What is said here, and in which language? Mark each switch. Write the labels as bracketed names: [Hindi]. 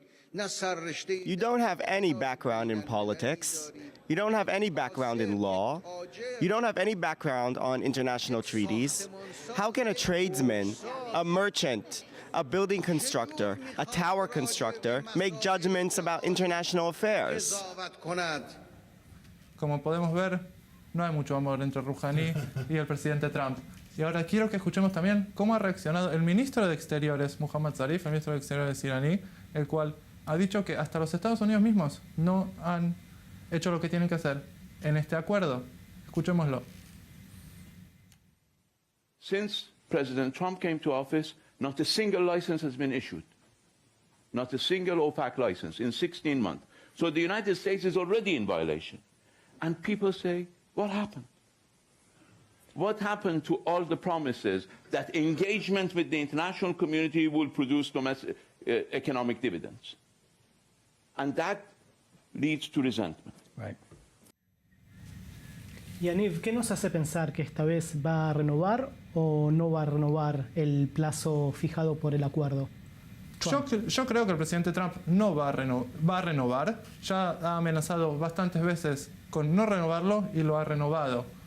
[English] You don't have any background in politics. You don't have any background in law. You don't have any background on international treaties. How can a tradesman, a merchant, a building constructor, a tower constructor make judgments about international affairs? [Spanish] Como podemos ver, no hay mucho amor entre Rouhani y el presidente Trump. Y ahora quiero que escuchemos también cómo ha reaccionado el ministro de Exteriores, Mohammad Zarif, el ministro de Exteriores iraní, el cual ha dicho que hasta los Estados Unidos mismos no han hecho lo que tienen que hacer en este acuerdo. Escuchémoslo. [English] Since President Trump came to office, not a single license has been issued. Not a single OPEC license in 16 months. So the United States is already in violation. And people say, what happened? What happened to all the promises that engagement with the international community will produce domestic, economic dividends? And that leads to resentment. Right. [Spanish] Yaniv, ¿qué nos hace pensar que esta vez va a renovar o no va a renovar el plazo fijado por el acuerdo? Yo creo que el presidente Trump no va a renovar. Ya ha amenazado bastantes veces con no renovarlo y lo ha renovado.